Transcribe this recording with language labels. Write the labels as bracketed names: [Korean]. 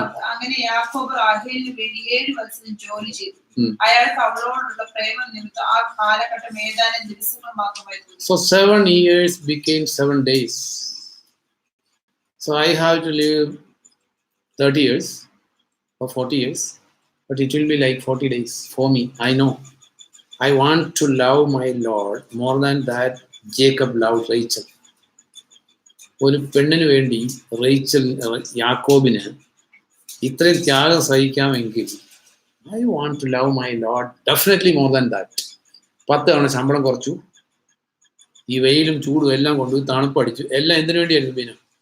[Malayalam] അങ്ങനെ യാക്കോബ് റാഹേലിന് വേണ്ടി 7 വർഷം ജോലി ചെയ്തു. അയാൾക്ക് അവളോടുള്ള പ്രേമം നിമിത്തം ആ കാലഘട്ടം ഏതാനും ദിവസങ്ങൾ മാത്രമായിരുന്നു. [English] So 7 years became 7 days. So I have to live 30 years or 40 years, but it will be like 40 days for me. I know. I want to love my Lord more than that Jacob loved Rachel. [Malayalam] ഒരു പെണ്ണിന് വേണ്ടി യാക്കോബിന് ഇത്രയും ത്യാഗം സഹിക്കാമെങ്കിൽ [English] I want to love my lord definitely more than that. [Malayalam] 10 തവണ ശമ്പളം കുറച്ചു, ഈ വെയിലും ചൂടും എല്ലാം കൊണ്ടുപോയി തണുപ്പടിച്ചു, എല്ലാം എന്തിനു വേണ്ടിയായിരുന്നു പിന്നെ?